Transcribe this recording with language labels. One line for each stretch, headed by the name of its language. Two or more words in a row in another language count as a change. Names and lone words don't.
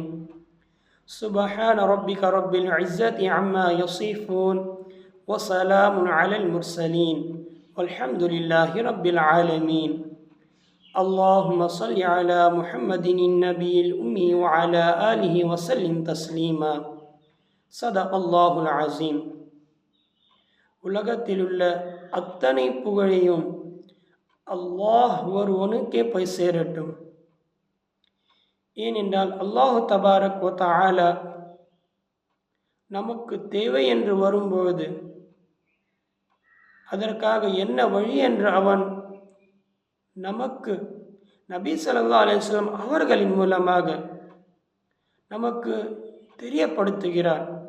Arabic: سبحان ربك رب العزة عما يصفون وسلام على المرسلين والحمد لله رب العالمين. اللهم صل على محمد النبي الأمي وعلى آله وسلم تسليما. صدق الله العظيم.
Tamil: உலகத்திலுள்ள அத்தனை புகழையும் அல்லாஹ் ஒருவனுக்கே போய் சேரட்டும். ஏனென்றால்
Arabic: الله تبارك وتعالى
Tamil: நமக்கு தேவை என்று வரும்பொழுது அதற்காக என்ன வழி என்று அவன் நமக்கு நபி
Arabic: صلى الله عليه وسلم
Tamil: அவர்களின் மூலமாக நமக்கு தெரியப்படுத்துகிறார்.